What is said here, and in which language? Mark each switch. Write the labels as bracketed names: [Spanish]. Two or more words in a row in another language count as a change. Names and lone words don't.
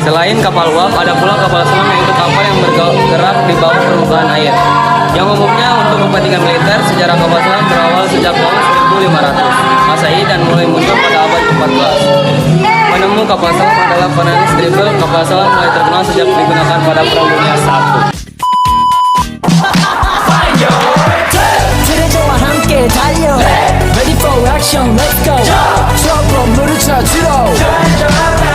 [Indonesian] Selain kapal uap, ada pula kapal selam, yaitu kapal yang bergerak di bawah permukaan air. Yang umumnya untuk kepentingan militer, sejarah kapal selam berawal sejak tahun 1500 Masehi dan mulai muncul pada abad ke-14. Penemu kapal selam adalah penulis dribble. Kapal selam mulai terkenal sejak digunakan pada Perang Dunia I. [Korean] 트레저와 함께 달려 [English] Ready for action, let's go. [Korean] 저 건물을 찾으러